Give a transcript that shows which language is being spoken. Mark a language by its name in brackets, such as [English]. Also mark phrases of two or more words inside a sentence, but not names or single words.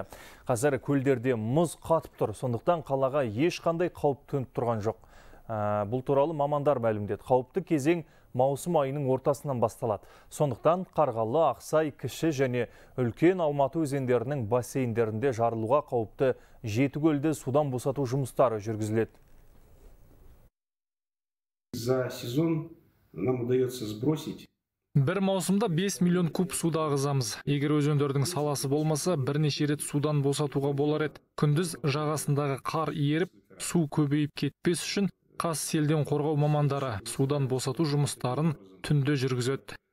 [Kazakh] Қазір көлдерде мұз қатып тұр, сондықтан қалаға ешқандай қауіп төніп тұрған жоқ. Бұл туралы мамандар мәлімдеді. Қауіпті кезең маусым айының ортасынан басталады. Сондықтан Қарғалы, Ақсай, Кіші және үлкен Алматы өзендерінің бассейндерінде жарылуға қауіпті 7 көлді судан босату жұмыстары жүргізіледі. [Russian] За сезон нам удается сбросить. [Kazakh] Бір маусымда 5 миллион куб суды ағызамыз. Егер өзендердің саласы болмаса, бірнеше рет судан босатуға болар еді. Күндіз жағасындағы қар еріп, су көбейіп кетпес үшін Қазселден қорғау мамандары судан босату жұмыстарын түнде жүргізеді.